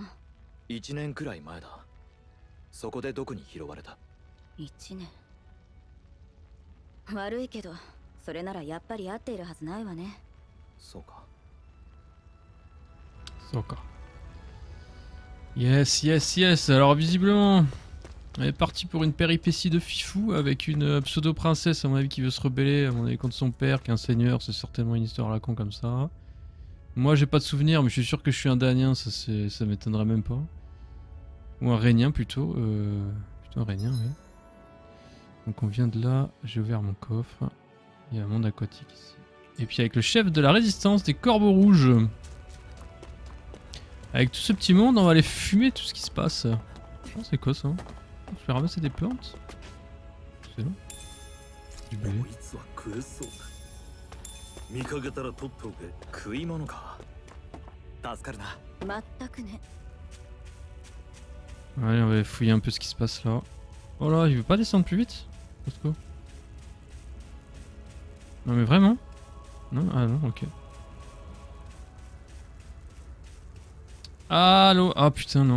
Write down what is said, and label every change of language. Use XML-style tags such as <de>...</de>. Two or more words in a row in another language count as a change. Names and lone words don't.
<ja>1 年くらい前だ。そこで毒に拾われた。？1年。悪いけど、それならやっぱり合っているはずないわね。そうか。</ja> <en>そうか。Yes, yes, yes.</en> <fr>Alors visiblement, on est parti pour une péripétie de fifou avec une pseudo-princesse à mon avis qui veut se rebeller à mon avis contre son père qui est un seigneur. C'est certainement une histoire à la con comme ça. Moi j'ai pas de souvenir mais je suis sûr que je suis un Danien, ça m'étonnerait même pas. Ou un Rhénien plutôt. Plutôt un Rhénien, oui. Donc on vient de là, j'ai ouvert mon coffre. Il y a un monde aquatique ici. Et puis avec le chef de la résistance des Corbeaux Rouges. Avec tout ce petit monde, on va aller fumer tout ce qui se passe. Oh, c'est quoi ça? Je vais ramasser des plantes. C'est long. Du blé.</fr> <ja>こいつは食えそうだ。見かけたら取っておけ。食い物か。助かるな。全くね。</ja> <fr>Allez, on va fouiller un peu ce qui se passe là. Oh là, il veut pas descendre plus vite? Costco. Non mais vraiment? Non? Ah non, ok. Allô? Ah putain non.</fr>